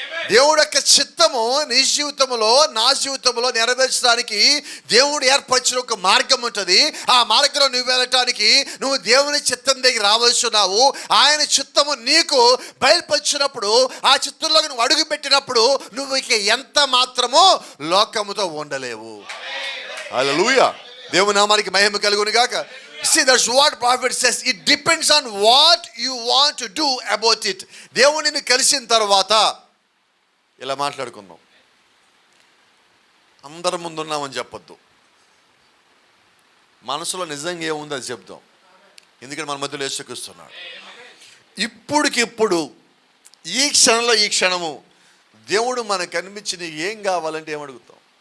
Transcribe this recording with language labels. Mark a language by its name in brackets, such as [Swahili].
[Telugu] దేవుడు యొక్క చిత్తము నీ జీవితంలో నా జీవితంలో నెరవేర్చడానికి దేవుడు ఏర్పరిచిన ఒక మార్గం ఉంటుంది. ఆ మార్గంలో నువ్వు వెళ్ళటానికి నువ్వు దేవుని చిత్తం దగ్గర రావాల్సినావు. ఆయన చిత్తము నీకు బయలుపరిచినప్పుడు, ఆ చిత్తంలో నువ్వు అడుగు పెట్టినప్పుడు నువ్వు ఇక ఎంత మాత్రమో లోకముతో ఉండలేవు. హల్లెలూయా. దేవుని నామానికి మహిమ కలుగును గాక. [English] See, that's what prophet says. It depends on what you want to do about it. [Telugu] దేవునిని కలిసిన తర్వాత ఇలా మాట్లాడుకుందాం. అందరి ముందు ఉన్నామని చెప్పొద్దు. మనసులో నిజంగా ఏముందో అది చెప్దాం. ఎందుకంటే మన మధ్యలో యేసుక్రీస్తున్నాడు. ఇప్పుడికిప్పుడు ఈ క్షణంలో ఈ క్షణము దేవుడు మనకు కనిపించి నీకు ఏం కావాలంటే ఏమడుగుతాం?